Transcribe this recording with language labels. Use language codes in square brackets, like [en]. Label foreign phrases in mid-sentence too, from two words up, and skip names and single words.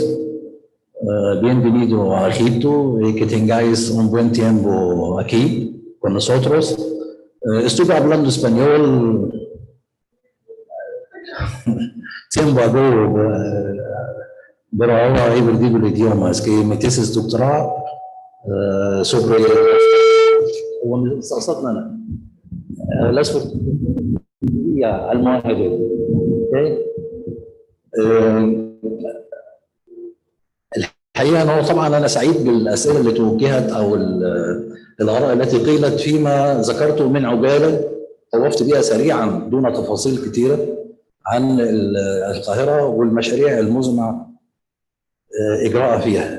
[es] Bienvenido a Egipto y que tengáis un buen tiempo aquí con nosotros. Estuve hablando español tiempo ago, pero ahora he perdido el idioma. Es que mi tesis doctoral sobre [ar] الأسود المعاهدة. الحقيقة أنه طبعا أنا سعيد بالأسئلة اللي توجهت أو الآراء التي قيلت فيما ذكرته من عجالة طوفت بها سريعا دون تفاصيل كثيرة عن القاهرة والمشاريع المزمع إجراءها فيها.